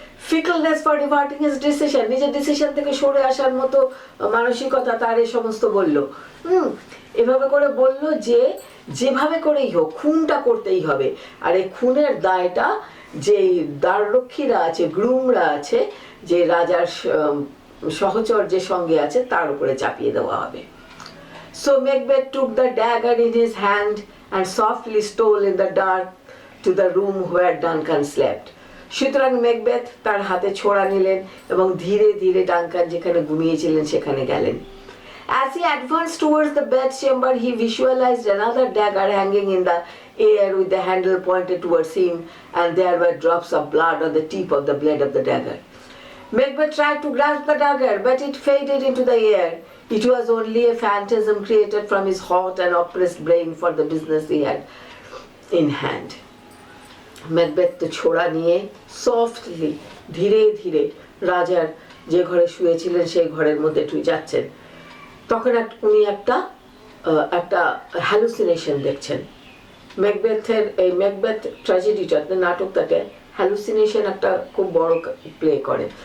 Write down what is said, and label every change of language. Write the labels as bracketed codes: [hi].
[en] fickleness for reverting his decision, [bn] নিজের decision থেকে সরে আসার মতো মানসিকতা তার এই সমস্ত বলল। এভাবে করে বলল যে যেভাবে করেই হোক খুনটা করতেই হবে, আর এই খুনের দায়টা যে দ্বাররক্ষীরা আছে, গ্রুমরা আছে, যে রাজার সহচর্যের সঙ্গে আছে, তার উপরে চাপিয়ে দেওয়া হবে। [en] So Macbeth took the dagger in his hand and softly stole in the dark to the room where Duncan slept. [bn] সুতরাং ম্যাকবেথ তার হাতে ছোড়া নিলেন এবং ধীরে ধীরে ডানকান যেখানে ঘুমিয়েছিলেন সেখানে গেলেন। [en] As he advanced towards the bed chamber, he visualized another dagger hanging in the air with the handle pointed towards him, and there were drops of blood on the tip of the blade of the dagger. Macbeth tried to grasp the dagger, but it faded into the air. It was only a phantasm created from his hot and oppressed brain for the business he had in hand. [bn] Macbeth তো ছোড়া নিয়ে softly ধীরে ধীরে রাজার যে ঘরে শুয়েছিলেন সেই ঘরের মধ্যে যাচ্ছেন। তখন উনি একটা হ্যালুসিনেশন দেখছেন। ম্যাকবেথের এই ম্যাকবেথ ট্র্যাজেডিটাতে, নাটকটাতে হ্যালুসিনেশন একটা খুব বড় প্লে করে।